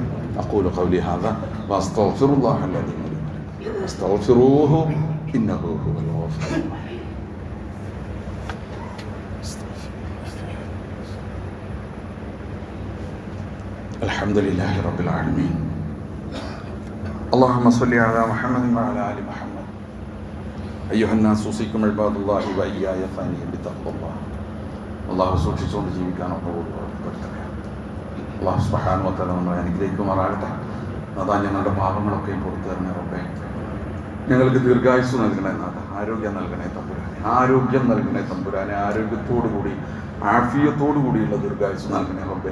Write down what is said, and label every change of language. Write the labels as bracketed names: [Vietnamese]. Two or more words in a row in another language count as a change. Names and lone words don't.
[Arabic] أقول قولي هذا وأستغفر الله الذي أستغفره إنه هو الغفور. الحمد لله رب العالمين. اللهم صل على محمد وعلى آل محمد. أيها الناس أوصيكم عباد الله وإياي ثانيا بتقوى الله. [Malayalam] അള്ളാഹു സൂക്ഷിച്ചുകൊണ്ട് ജീവിക്കാനൊക്കെ ഓർമ്മപ്പെടുത്തണേ. അള്ളാഹു [Arabic] سبحانه وتعالى [Malayalam] നമ്മളെ അനുഗ്രഹിക്കുമാറാകട്ടെ. അതാ ഞങ്ങളുടെ പാപങ്ങളൊക്കെയും പുറത്തു തരണേ റബ്ബേ. ഞങ്ങൾക്ക് ദീർഘായുസ് നൽകണേ നാഥ. ആരോഗ്യം നൽകണേ തമ്പുരാനെ. ആരോഗ്യം നൽകണേ തമ്പുരാനെ. ആരോഗ്യത്തോടുകൂടി ആഫിയത്തോടു കൂടിയുള്ള ദീർഘായുസ് നൽകണേ റബ്ബേ.